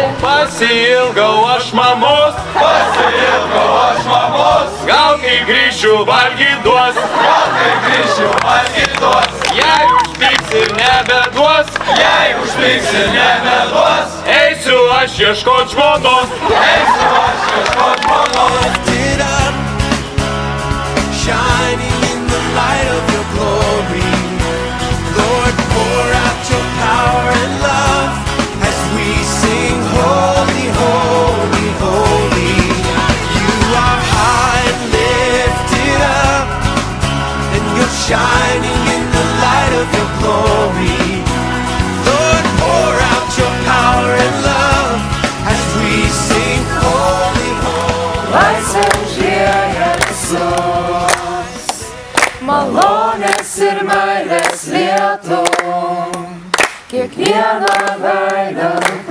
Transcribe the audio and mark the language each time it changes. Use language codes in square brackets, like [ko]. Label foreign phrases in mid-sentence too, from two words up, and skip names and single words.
[lt] Pasiilgau aš mamos, gal kai grįšiu valgyt duos, Jei užpyks ir nebeduos, eisiu aš ieškot žmonos. [en] Lifted up, shining in the light of your glory. Lord, pour out your power and love as we sing holy, holy, holy. You are high and lifted up, and you're shining in the light of your glory. Lord, pour out your power and love as we sing holy, holy. [lt] Laisvės Jėzus, malonės ir meilės lietum, kiekvieną veidą